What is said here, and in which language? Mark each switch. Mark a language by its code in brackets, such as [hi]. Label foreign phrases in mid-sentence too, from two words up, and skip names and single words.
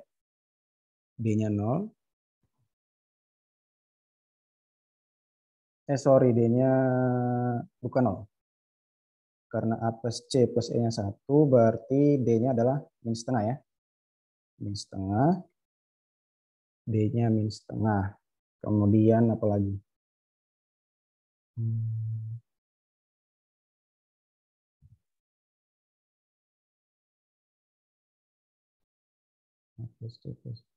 [id] D-nya 0. Sorry, D-nya bukan 0. Karena A plus C plus E-nya 1, berarti D-nya adalah min setengah ya. Min setengah. D-nya min setengah. Kemudian apa lagi? A plus C plus E.